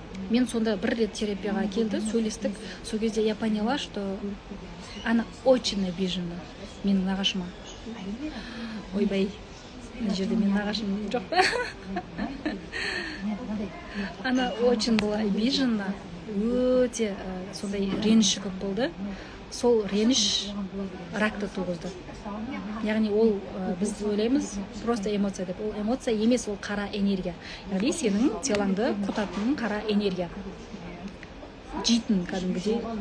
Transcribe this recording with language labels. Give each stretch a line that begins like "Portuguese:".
Kazakh: Мен сонда бір рет терапияға келді, сөйлестік. Сол кезде
Russian: я поняла, что она очень обижена
Kazakh: менің нағашыма. Ойбай, мына жерде менің нағашым жоқ па?
Russian: Она очень была обижена,
Kazakh: өте сондай реніші көп болды. Сол реніш ракты туғызды. Яғни ол біз ойлаймыз просто эмоция деп. Ол эмоция емес, ол қара энергия. Яғни сенің телаңды құтатын қара энергия. Жейтін кәдімгідей.